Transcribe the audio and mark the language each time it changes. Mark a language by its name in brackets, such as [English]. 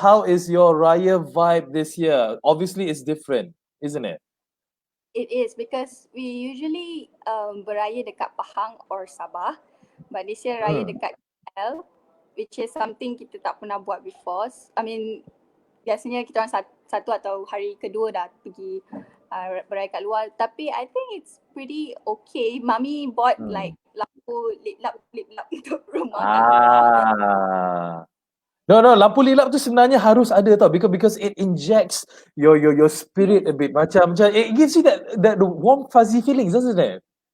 [English] How is your Raya vibe this year? Obviously, it's different, isn't it? It is because we usually [Malay] beraya dekat [English] Pahang or Sabah, but this year raya [Malay] dekat [English] KL, which is something [Malay] kita tak pernah buat [English] before. I mean, [Malay] biasanya kita orang satu atau hari kedua dah pergi beraya kat luar. Tapi [English] I think it's pretty okay. [Malay] Mami [English] bought like [Malay] lampu lip lap untuk rumah kat luar. [English] No, [Malay] lampu lilap tu sebenarnya harus ada tau, [English] because it injects your spirit a bit. [Malay] Macam [English] it gives you that warm fuzzy feelings, doesn't it?